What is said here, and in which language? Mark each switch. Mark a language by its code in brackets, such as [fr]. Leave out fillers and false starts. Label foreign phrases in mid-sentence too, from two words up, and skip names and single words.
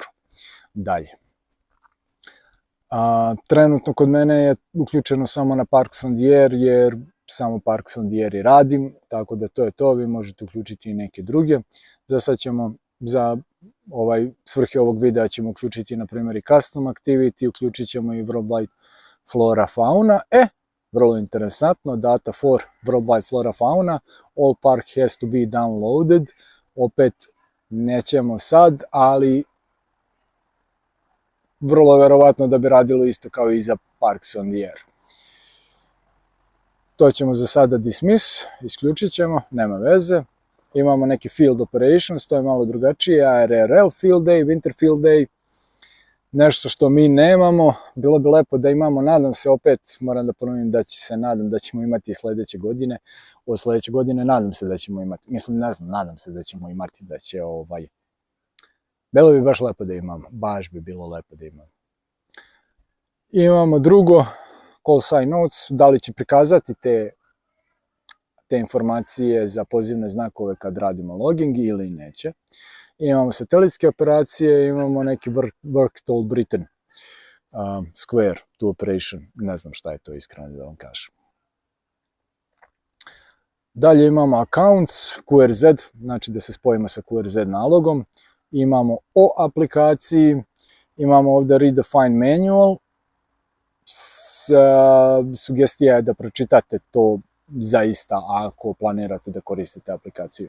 [sr] Dalje. Trenutno kod mene je uključeno samo na Parks on the Air, jer samo Parks on the Air i radim, tako da to je to. Vi možete uključiti i neke druge. Za sad ćemo, za svrhe ovog videa ćemo uključiti, na primjer, i [en] custom activity, [sr] uključit ćemo i worldwide flora fauna. Vrlo interesantno, [en] data for worldwide flora fauna, all park has to be downloaded. [sr] Opet nećemo sad, ali vrlo verovatno da bi radilo isto kao i za Parks on the Air. To ćemo za sada dismiss, isključit ćemo, nema veze. Imamo neki [en] field operations, [sr] to je malo drugačije, ARRL field day, winter field day, nešto što mi nemamo. Bilo bi lepo da imamo, nadam se, opet moram da ponovim nadam da ćemo imati sledeće godine. Od sledeće godine nadam se da ćemo imati, nadam se da ćemo imati, da će bilo bi baš lepo da imamo, baš bi bilo lepo da imamo. Imamo drugo, [en] call sign notes, [sr] da li će prikazati te informacije za pozivne znakove kad radimo logging ili neće. Imamo satelitske operacije, imamo neki [en] work told written square to operation, [sr] ne znam šta je to, iskreno da vam kažem. Dalje imamo accounts, QRZ, znači da se spojimo sa QRZ nalogom. Imamo o aplikaciji, imamo ovdje [en] redefine manual, [sr] sugestija je da pročitate to zaista ako planirate da koristite aplikaciju.